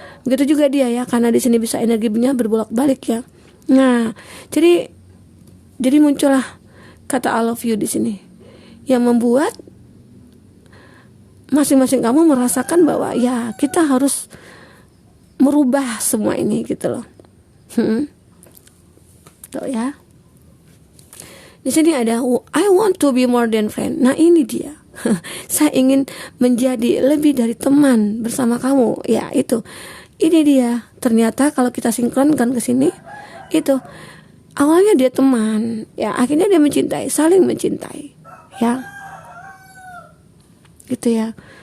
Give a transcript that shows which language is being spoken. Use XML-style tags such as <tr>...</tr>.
<id>Begitu juga dia ya, karena di sini bisa energinya berbolak-balik ya. Nah, jadi muncullah kata</id> <en>I love you</en> <id>di sini, yang membuat masing-masing kamu merasakan bahwa ya kita harus merubah semua ini gitu loh. Tuh ya. Di sini ada</id> <en>I want to be more than friend.</en> <id>Nah, ini dia. Saya ingin menjadi lebih dari teman bersama kamu. Ya, itu. Ini dia. Ternyata kalau kita sinkronkan ke sini, itu awalnya dia teman, ya akhirnya dia mencintai, saling mencintai, ya, gitu ya.</id>